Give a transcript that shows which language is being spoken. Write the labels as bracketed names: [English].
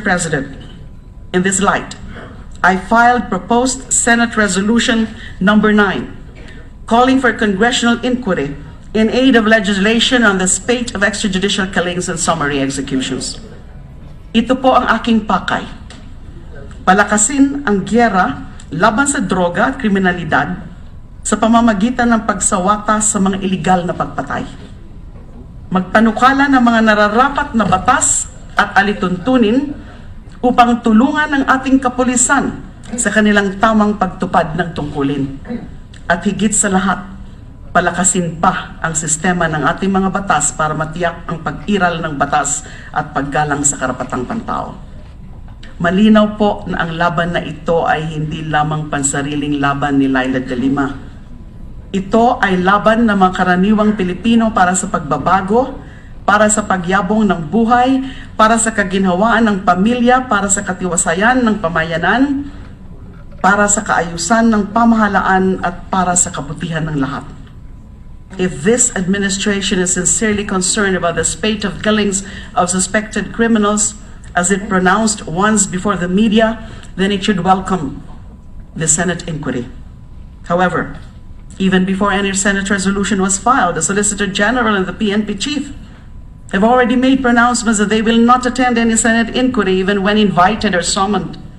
[English] President, in this light, I filed proposed Senate Resolution number 9, calling for congressional inquiry in aid of legislation on the spate of extrajudicial killings and summary executions. [Filipino] Ito po ang aking pakay. Palakasin ang gyera laban sa droga at kriminalidad sa pamamagitan ng pagsawata sa mga iligal na pagpatay. Magpanukala ng mga nararapat na batas at alituntunin upang tulungan ang ating kapulisan sa kanilang tamang pagtupad ng tungkulin. At higit sa lahat, palakasin pa ang sistema ng ating mga batas para matiyak ang pag-iral ng batas at paggalang sa karapatang pantao. Malinaw po na ang laban na ito ay hindi lamang pansariling laban ni LEILA de Lima. Ito ay laban ng mga karaniwang Pilipino para sa pagbabago, para sa pagyabong ng buhay, para sa kaginhawaan ng pamilya, para sa katiwasayan ng pamayanan, para sa kaayusan ng pamahalaan at para sa kabutihan ng lahat. [English] If this administration is sincerely concerned about the spate of killings of suspected criminals, as it pronounced once before the media, then it should welcome the Senate inquiry. However, even before any Senate resolution was filed, the Solicitor General and the PNP Chief have already made pronouncements that they will not attend any Senate inquiry even when invited or summoned.